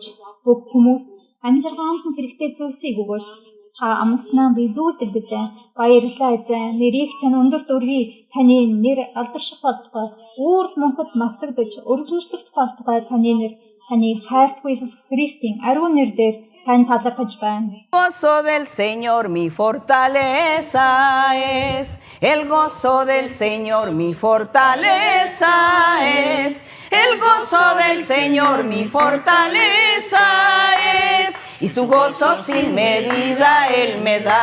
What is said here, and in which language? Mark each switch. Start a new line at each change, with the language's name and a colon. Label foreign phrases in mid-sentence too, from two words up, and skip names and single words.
Mongolian: Бүх хүмүүст амжиргаанд нь хэрэгтэй зүйлсийг өгөөч. Та амласнаа биелүүлдэг билээ. Баярлалаа эзэн. Нэрийг тань өндөрт өргөе. Таны нэр алдарших болтугай. Үрд мөнхөд магтагдаж өргөмжлөгдөх болтугай таны нэр. Таны хайртгүй Иесус Христийн ариун нэрээр тань талархаж байна.
Spanish: Gozo del Señor mi fortaleza es. El gozo del Señor mi fortaleza es. El gozo del Señor mi fortaleza es. Y su gozo sin medida Él me da.